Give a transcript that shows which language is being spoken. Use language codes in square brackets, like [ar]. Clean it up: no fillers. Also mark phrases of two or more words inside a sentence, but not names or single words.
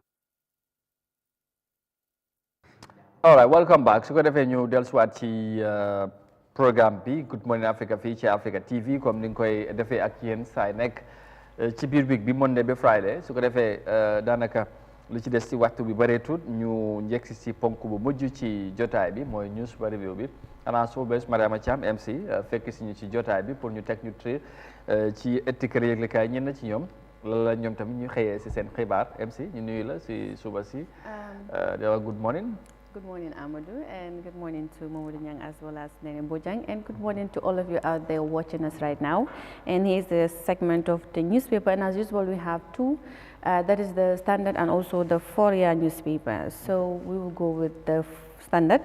[en] All right, welcome back. [wo] su ko defee ñu dellusiwaat ci programme bi Good Morning Africa fii ci Africa TV comme ni nga koy defee ak yéen saay nekk ci biir week bi Monday ba Friday su ko defee daanaka lu ci des ci waxtu bi bëreetut ñu njëkk si ponk bu mujj ci jotaay bi mooy news ba review bi ana soo bés Mariama Thiam MC fekk si ñu ci jotaay bi pour ñu teg ñu tri ci ëtti kër yëglekaay ñenn ci ñoom la ñoom tamit ñu xëyee si seen xibaar MC ñu nuyu la si suba si di wax [en] good morning. Good morning, Amadou, and good morning to Mamadou Nyang as well as Nene Bojang, and good morning to all of you out there watching us right now. And here's a segment of the newspaper, and as usual, we have two. That is the Standard and also the Fourier newspaper. So we will go with the Standard.